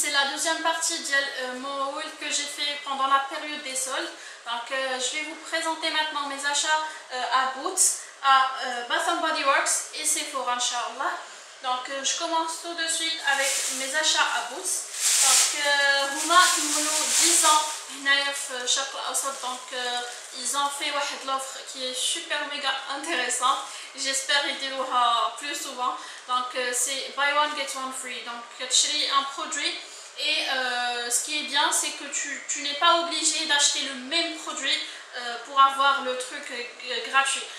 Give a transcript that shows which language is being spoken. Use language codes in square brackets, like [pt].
[fr] deuxième partie de mon haul que j'ai fait pendant la période des soldes. Donc je vais vous présenter maintenant mes achats à Boots, à Bath & Body Works et Sephora Inch'Allah. Donc je commence tout de suite avec mes achats à Boots. [ar] Donc هما كملوا [fr] 10 ans [ar] هنايا في الشرق الأوسط. [fr] Donc ils ont fait [ar] واحد [fr] l'offre qui est super méga intéressant. J'espère [ar] يديروها [fr] plus souvent. Donc c'est [en] buy one get one free. [fr] Donc tu as un produit et ce qui est bien c'est que tu n'es pas obligé d'acheter le même produit pour avoir le truc gratuit.